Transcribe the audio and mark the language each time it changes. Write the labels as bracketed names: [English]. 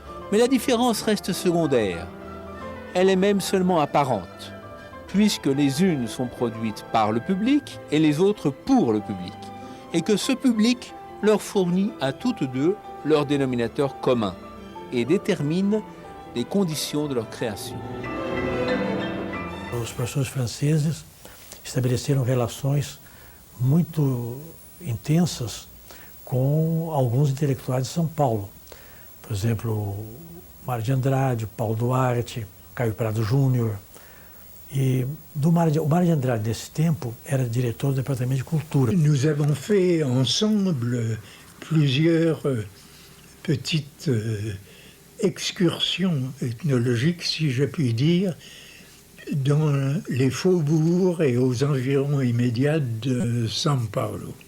[French] Mais la différence reste secondaire. Elle est même seulement apparente, puisque les unes sont produites par le public et les autres pour le public, et que ce public leur fournit à toutes deux leur dénominateur commun et détermine les conditions de leur création. [Portuguese] Os professores franceses estabeleceram relações muito intensas com alguns intelectuais de São Paulo. Por exemplo, o Mário de Andrade, o Paulo Duarte, Caio Prado Júnior. E o Mário de Andrade, nesse tempo, era diretor do Departamento de Cultura. [French] Nous avons fait ensemble plusieurs petites excursions ethnologiques, si je puis dire, dans les faubourgs et aux environs immédiats de São Paulo.